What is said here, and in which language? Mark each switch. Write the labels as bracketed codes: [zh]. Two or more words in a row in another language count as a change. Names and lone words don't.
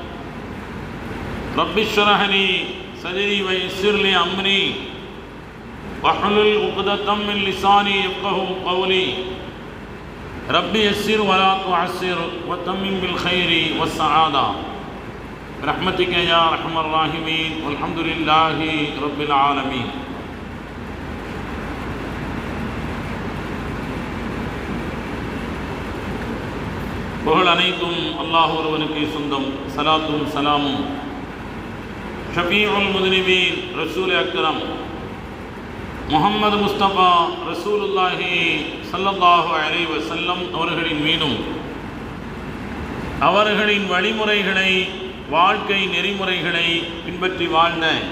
[ar] رب اشرح لي صدري ويسر لي أمري واحلل عقدة من لساني يفقهوا قولي ربي يسر ولا تعسر وتمم بالخير والسعادة برحمتك يا أرحم الراحمين والحمد لله رب العالمين. [ta] புகழ் அனைத்தும் அல்லாஹ் ஒருவனுக்கு சொந்தம். சலாத்தும் சலாமும் [ar] شفيع المذنبين رسول أكرم محمد مصطفى رسول الله صلى الله عليه وسلم [ta] அவர்களின் மீதும் அவர்களின் வழிமுறைகளை வாழ்க்கை நெறிமுறைகளை பின்பற்றி வாழ்ந்த